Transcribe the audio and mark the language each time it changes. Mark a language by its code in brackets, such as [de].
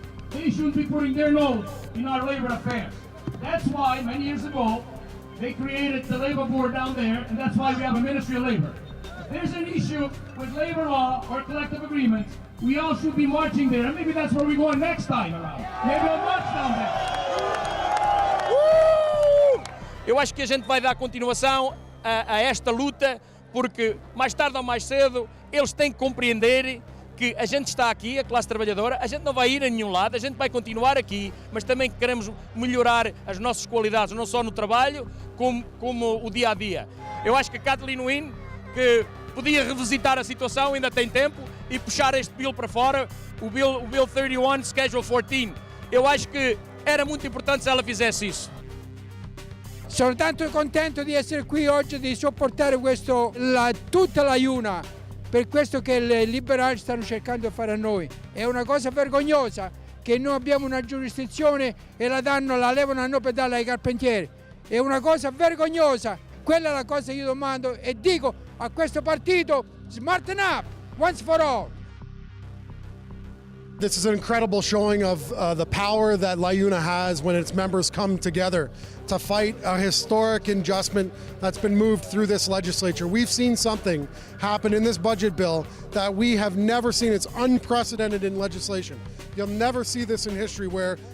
[en] They shouldn't be putting their nose in our labor affairs. That's why, many years ago, they created the labor board down there, and that's why we have a Ministry of Labor. If there's an issue with labor law or collective agreements, we all should be marching there, and maybe that's where we're going next time around. Maybe we'll march down there. [pt] Eu acho que a gente vai dar continuação a esta luta, porque mais tarde ou mais cedo eles têm que compreender que a gente está aqui, a classe trabalhadora, a gente não vai ir a nenhum lado, a gente vai continuar aqui, mas também queremos melhorar as nossas qualidades, não só no trabalho, como o dia a dia. Eu acho que a Kathleen Wynne, que podia revisitar a situação, ainda tem tempo, e puxar este bill para fora, o Bill 31, Schedule 14. Eu acho que era muito importante se ela fizesse isso. [it] Sono tanto contento di essere qui oggi, di sopportare tutta la LiUNA per questo che i liberali stanno cercando di fare a noi. È una cosa vergognosa che noi abbiamo una giurisdizione e la levano a noi per darla ai carpentieri. È una cosa vergognosa. Quella è la cosa che io domando e dico a questo partito, [en] smarten up, once for all. This is an incredible showing of the power that LiUNA has when its members come together to fight a historic adjustment that's been moved through this legislature. We've seen something happen in this budget bill that we have never seen. It's unprecedented in legislation. You'll never see this in history where